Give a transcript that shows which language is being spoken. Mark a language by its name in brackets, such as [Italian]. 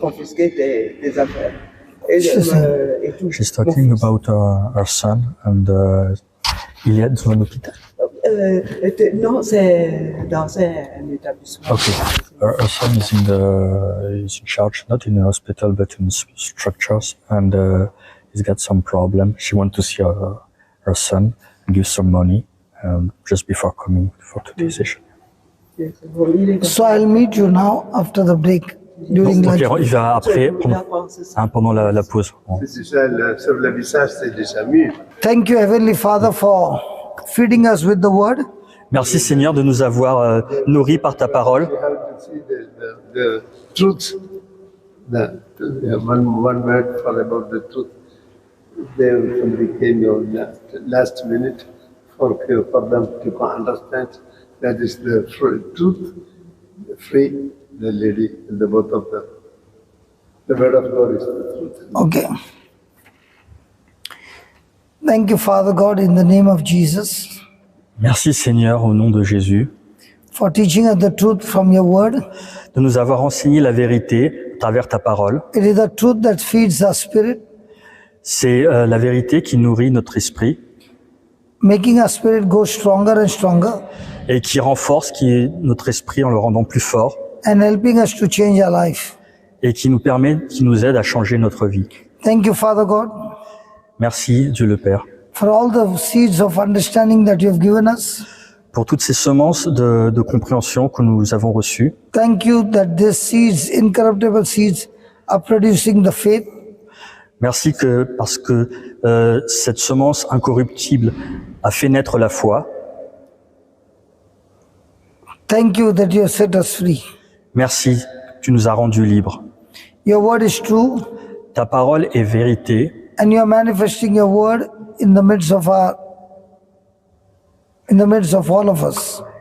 [French] confisquer tes affaires. Et tout. [English] She's talking about her son and [French] il est dans un hôpital. Non, c'est dans un établissement. [English] Okay. Her son is is in charge, not in a hospital, but in structures, and he's got some problem. She wants to see her son and give some money just before coming for today's session. So I'll meet you now after the break during [French] Donc, [English] lunch. [French] il va après, pendant la pause. C'est déjà, sur le visage, c'est déjà mieux. [English] Thank you, Heavenly Father, for feeding us with the word. [French] Merci Seigneur de nous avoir nourris par ta parole. [English] You have to see the truth. One word about the truth. There somebody came on last minute for them to understand that is the truth, free, the lady, and the both of them. The word of God is the truth. Okay. Thank you, Father God, in the name of Jesus, [French] Merci Seigneur au nom de Jésus [English] for teaching us the truth from your word. [French] de nous avoir enseigné la vérité à travers ta parole. [English] It is the truth that feeds our spirit, [French] C'est la vérité qui nourrit notre esprit [English] making our spirit go stronger and stronger [French] et qui renforce notre esprit en le rendant plus fort [English] and helping us to change our life. [French] et qui nous aide à changer notre vie. [English] Thank you, Father God, [French] Merci Dieu le Père [English] for all the seeds of understanding that you have given us. [French] pour toutes ces semences de compréhension que nous avons reçues. [English] Thank you that these seeds, incorruptible seeds, are producing the faith. [French] Merci parce que cette semence incorruptible a fait naître la foi. [English] Thank you that you have set us free. [French] Merci, tu nous as rendus libres. [English] Your word is true, [French] Ta parole est vérité [English] and you are manifesting your word in the midst of all of us.